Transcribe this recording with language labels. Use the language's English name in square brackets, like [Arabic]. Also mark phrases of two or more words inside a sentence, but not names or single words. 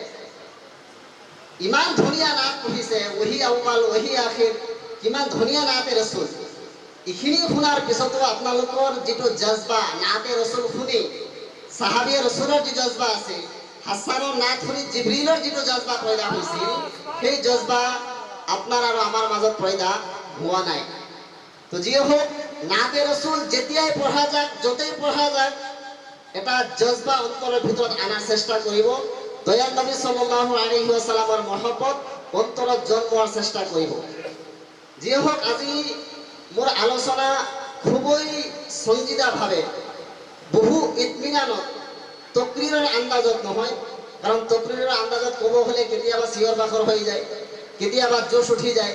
[Assamese] ইমান ধুনীয়া নাত পঢ়িছে [Urdu] وہی اول وہی آخر [Assamese] কিমান ধুনীয়া [Urdu] نعتِ رسول [Assamese] এইখিনি শুনাৰ পিছতো আপোনালোকৰ যিটো জজবা [Urdu] نعتِ رسول [Assamese] শুনি সাহাবীয়ে ৰাসূলৰ যি জজবা আছে হাসানৰ নাত শুনি জিবৰিলৰ যিটো জজবা পয়দা হৈছিল সেই জজবা আপোনাৰ আৰু আমাৰ মাজত পয়দা হোৱা নাই। তো যিয়ে হোক [Urdu] نعتِ رسول [Assamese] যেতিয়াই পঢ়া যাক যতেই পঢ়া যাক এটা জজবা অন্তৰৰ ভিতৰত আনাৰ চেষ্টা কৰিব। দয়াল নবী [Arabic] صلى الله عليه وسلم [Assamese] মহব্বত অন্তৰত জন্মোৱাৰ চেষ্টা কৰিব। যিয়ে হোক আজি মোৰ আলোচনা খুবই সঞ্জিদাভাৱে বহু ইতমিনানত তকৰিৰৰ আন্দাজত নহয়, কাৰণ তকৰিৰৰ আন্দাজত ক'ব হ'লে কেতিয়াবা চিঞৰ বাখৰ হৈ যায়, কেতিয়াবা জোশ উঠি যায়।